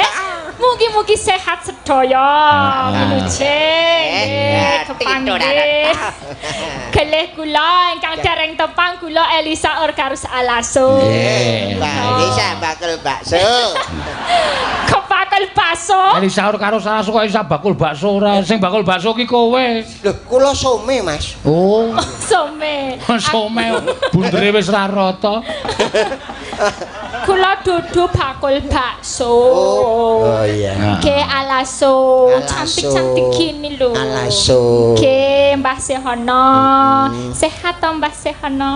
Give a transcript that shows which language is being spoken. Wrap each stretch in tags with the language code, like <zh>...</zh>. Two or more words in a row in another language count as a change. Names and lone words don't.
<jv>Mugi-mugi sehat sedaya. Menuju kepanggih. Kelih kula ingkang dereng tepang kula Elisa Orkarus Alaso. Mbak Elisa bakul bakso. Bakul bakso. Elisa Orkarus Alaso kok Elisa bakul bakso ora. Sing bakul bakso ki kowe. Lho, kula some, Mas. Oh. Some. Some bundere wis ra rata. Kula dudu bakul bakso. Oh iya.</jv> <id>Ke Alaso, cantik-cantik gini lho.</id> <jv>Alaso. Ke Mbah Sehono. Sehat to Mbah Sehono?</jv>